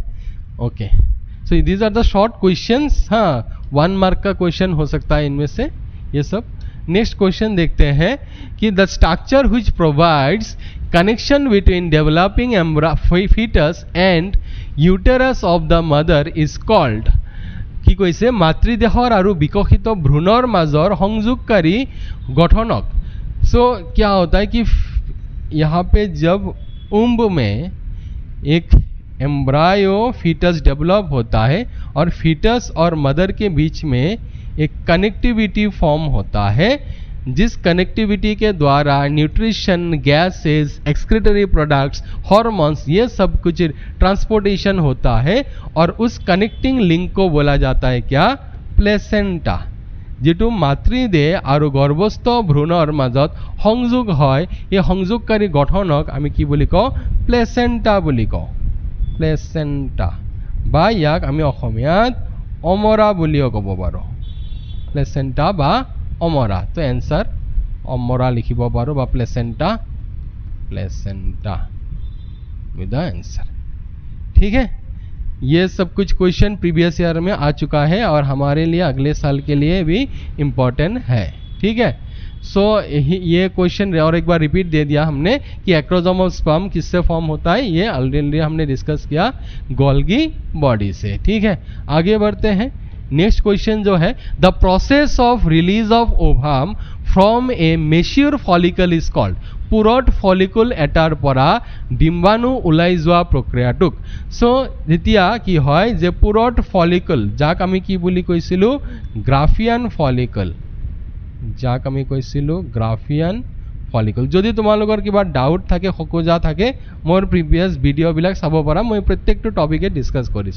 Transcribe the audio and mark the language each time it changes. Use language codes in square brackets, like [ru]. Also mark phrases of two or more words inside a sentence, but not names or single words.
[en] OK, so these are the short questions. [hi] हाँ, 1 मार्क का क्वेश्चन हो सकता है इनमें से ये सब। [en] Next question [hi] देखते हैं कि [en] the structure which provides connection between developing fetus and uterus of the mother is called. [as] কি কৈছে, মাতৃদেহৰ আৰু বিকশিত ভ্रूণৰ মাজৰ সংযোগকাৰী গঠনক। [hi] सो क्या होता है कि यहाँ पे जब उम्ब में एक [en] embryo fetus develop [hi] होता है और फीटस और मदर के बीच में एक [en] connectivity form [hi] होता है, जिस कनेक्टिविटी के द्वारा [en] nutrition, gases, excretory products, hormones, [hi] ये सब कुछ ट्रांसपोर्टेशन होता है। और उस [en] connecting link [hi] को बोला जाता है क्या, प्लेसेंटा। [as] যেটো মাতৃদেহ আৰু গৰ্ভস্থ ভ্ৰূণৰ মাজত সংযোগ হয়, এই সংযোগকাৰী গঠনক আমি কি বুলি কওঁ, প্লেচেণ্টা বুলি কওঁ। প্লেচেণ্টা বা ইয়াক আমি অসমীয়াত অমৰা বুলিও ক'ব পাৰোঁ। প্লেচেণ্টা বা অমৰা। তো এনসার অমৰা লিখিব পাৰোঁ বা প্লেচেণ্টা, [en] Placenta with the answer, [hi] ठीक है। ये सब कुछ क्वेश्चन [en] previous year [hi] में आ चुका है और हमारे लिए अगले साल के लिए भी इम्पोर्टेंट है, ठीक है। सो ये क्वेश्चन और एक बार रिपीट दे दिया हमने कि [en] acrosome of sperm [hi] किससे फॉर्म होता है, ये ऑलरेडी हमने डिस्कस किया [en] Golgi body [hi] से, ठीक है। आगे बढ़ते हैं। [en] Next question [hi] जो है, [en] the process of release of ovum from a mature follicle is called. [as] পুৰঠ ফলিকুল এটাৰ পৰা ডিম্বাণু ওলাই যোৱা প্ৰক্ৰিয়াটোক। সো যেতিয়া কি হয় যে পুৰঠ ফলিকুল, যাক আমি কি বুলি কৈছিলোঁ, [en] Graafian follicle, [as] যাক আমি কৈছিলোঁ [en] Graafian follicle. [as] যদি তোমালোকৰ কিবা ডাউট থাকে, খোকোজা থাকে, মোৰ [en] previous videos [as] চাব পাৰা, মই প্ৰত্যেকটো টপিকে ডিছকাছ কৰিছোঁ।